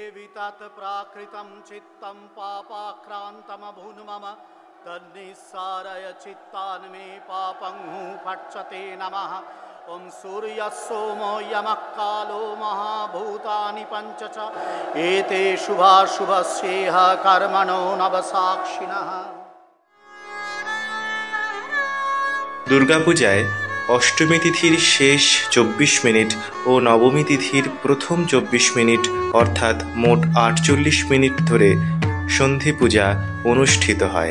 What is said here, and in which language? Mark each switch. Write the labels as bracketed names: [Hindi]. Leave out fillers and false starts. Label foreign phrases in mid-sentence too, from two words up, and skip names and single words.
[Sanskrit] तत् प्राकृतं चित्तं पापाक्रान्तमभून् मम तन्निस्सारय चित्तान् मे पापं फट्सते नमः। ॐ सूर्यः सोमो यमः कालो महाभूतानि पञ्च च एते शुभाशुभस्येह कर्मणो नवसाक्षिणः। [Bangla] দুর্গাপূজায় অষ্টমী তিথির শেষ ২৪ মিনিট ও নবমী তিথির প্রথম ২৪ মিনিট অর্থাৎ মোট ৪৮ মিনিট ধরে সন্ধি পূজা অনুষ্ঠিত হয়।